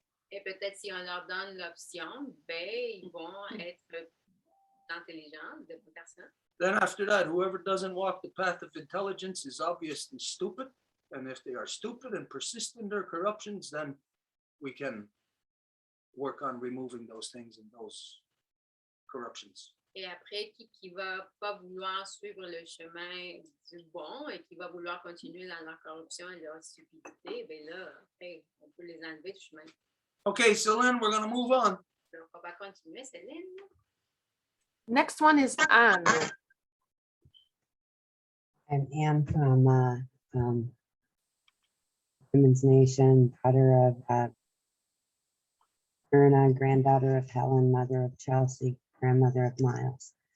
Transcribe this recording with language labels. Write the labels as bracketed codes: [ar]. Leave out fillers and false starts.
[fr] Et peut-être si on leur donne l'option, ben, ils vont être intelligents, de bonnes personnes. [en] Then after that, whoever doesn't walk the path of intelligence is obviously stupid. And if they are stupid and persist in their corruptions, then we can work on removing those things and those corruptions. [fr] Et après, qui va pas vouloir suivre le chemin du bon et qui va vouloir continuer dans leur corruption et leur stupidité, ben là, après, on peut les enlever du chemin. [en] Okay, Céline, we're going to move on. [fr] Donc, on va continuer, Céline. [en] Next one is Anne. I'm Anne from Women's Nation, daughter of Myrna, granddaughter of Helen, mother of Chelsea, grandmother of Miles.